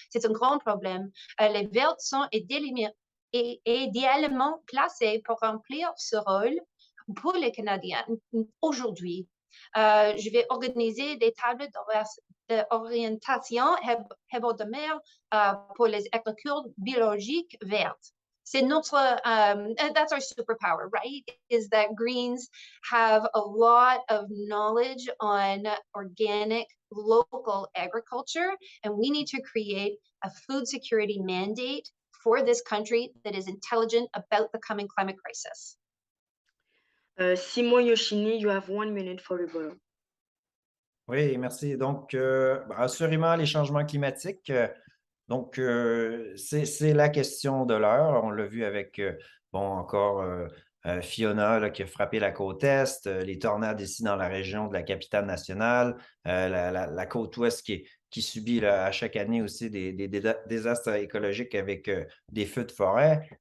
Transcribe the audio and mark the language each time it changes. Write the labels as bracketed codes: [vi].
[fr] C'est un grand problème. Les Verts sont idéalement placés pour remplir ce rôle pour les Canadiens aujourd'hui. Je vais organiser des tables d'orientation hebdomadaire pour les agricultures biologiques vertes. C'est notre, [en] that's our superpower, right? Is that Greens have a lot of knowledge on organic, local agriculture, and we need to create a food security mandate for this country that is intelligent about the coming climate crisis. Simon Yoshini, you have 1 minute for rebuttal. [fr] Oui, merci. Donc, assurément, les changements climatiques, c'est la question de l'heure. On l'a vu avec, encore Fiona là, qui a frappé la côte Est, les tornades ici dans la région de la capitale nationale, la côte Ouest qui subit là, à chaque année aussi des désastres écologiques avec des feux de forêt.